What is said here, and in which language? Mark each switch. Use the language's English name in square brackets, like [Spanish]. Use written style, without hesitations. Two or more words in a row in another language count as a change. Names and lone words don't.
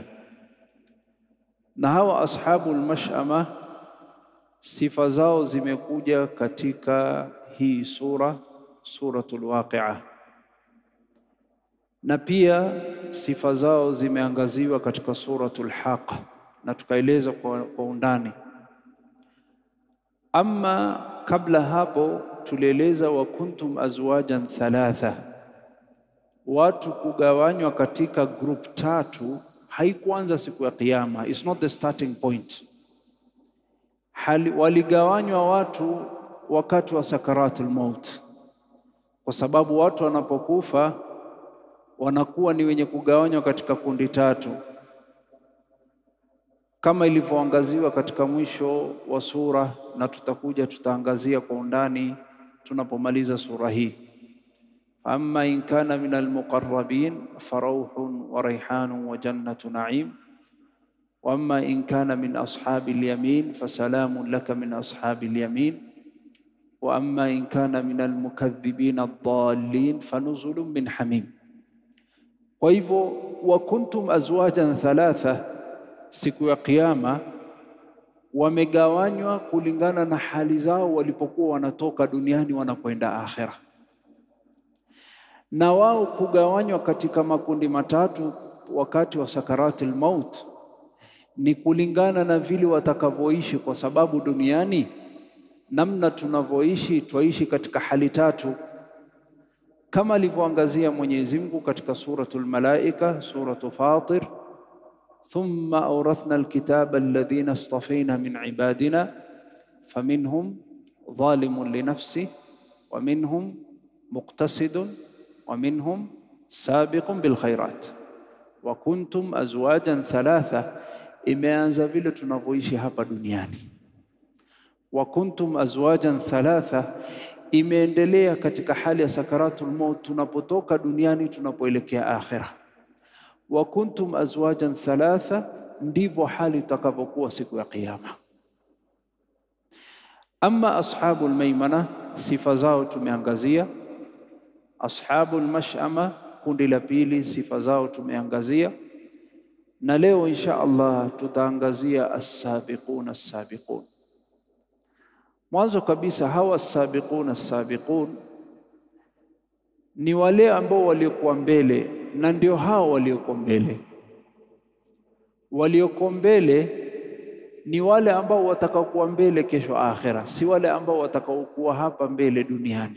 [Swahili] Na hawa [Arabic] أصحاب المشأمة [Swahili] sifa zao zimekuja katika hii suratul Waqi'a, na pia sifa zao zimeangaziwa katika suratul Haqa, na tukaeleza kwa undani. Ama kabla hapo tulieleza [Arabic] وكنتم أزواجا ثلاثة, [Swahili] watu kugawanywa katika group tatu haikuanza siku ya kiyama. [English] It's not the starting point. [Swahili] Waligawanywa watu wakati wa [Arabic] سكرات الموت, [Swahili] kwa sababu watu wanapokufa wanakuwa ni wenye kugawanywa katika kundi tatu, kama ilivyoangaziwa katika mwisho wa sura, na tutaangazia kwa undani tunapomaliza sura hii. [Arabic] أما إن كان من المقربين فروح وريحان وجنة نعيم, وأما إن كان من أصحاب اليمين فسلام لك من أصحاب اليمين، وأما إن كان من المكذبين الضالين فنزل من حميم. [Swahili] Kwa hivyo [Arabic] وكنتم أزواجا ثلاثة, [Swahili] siku ya kiyama wamegawanywa kulingana na hali zao walipokuwa wanatoka duniani wanakwenda akhera. na wao kugawanywa katika makundi matatu wakati wa [Arabic] سكرات الموت [Swahili] ni kulingana na vile watakavyoishi, kwa sababu duniani namna tunavyoishi twaishi katika hali tatu, kama alivyoangazia Mwenyezi Mungu katika suratul Malaika, suratul Fatir, [Arabic] ثم أورثنا الكتاب الذين اصطفينا من عبادنا فمنهم ظالم لنفسه ومنهم مقتصد ومنهم سابق بالخيرات وكنتم أزواجا ثلاثة. [Swahili] Imeanza vile tunavyoishi hapa duniani. [Arabic] وكنتم أزواجا ثلاثة [Swahili] imeendelea katika hali ya [Arabic] سكرات الموت, [Swahili] tunapotoka duniani tunapoelekea akhira. [Arabic] وكنتم أزواجا ثلاثة, [Swahili] ndivyo hali itakapokuwa siku ya kiyama. [Arabic] أما أصحاب الميمنة, [Swahili] sifa zao tumeangazia. [Arabic] أصحاب المشأمة, [Swahili] kundi la pili, sifa zao tumeangazia. Na leo [Arabic] إن شاء الله [Swahili] tutaangazia [Arabic] السابقون السابقون. [Swahili] Mwanzo kabisa, hawa [Arabic] السابقون السابقون [Swahili] ni wale ambao waliokuwa mbele, na ndio hao waliokuwa mbele. Waliokuwa mbele ni wale ambao watakaokuwa mbele kesho akhira, si wale ambao watakaokuwa hapa mbele duniani.